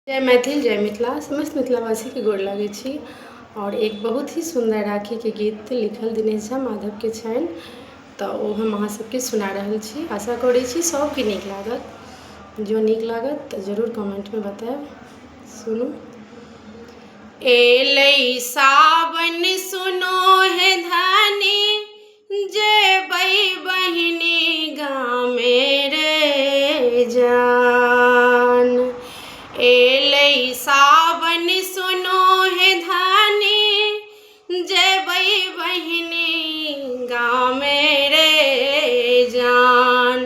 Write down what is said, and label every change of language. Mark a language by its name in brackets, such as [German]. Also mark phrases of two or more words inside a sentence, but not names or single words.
[Maithili] जय मैथिल जय मिथिला समस्त मिथिलावासी के गोर लागै छी। और एक बहुत ही सुंदर राखी के गीत लिखल दिनेश झा माधव के छनि, तो वो हम अहाँ सबके सुना रहल छी। आशा करै छी सबके नीक लागत। जो नीक लागत तो जरूर कमेंट में बताएब। सुनू। एलै सावन सुनो हे धनी, जेबै बहिनी गामे रे जान। एलै सावन सुनो हे धनी, जेबै बहिनी गामे रे जान।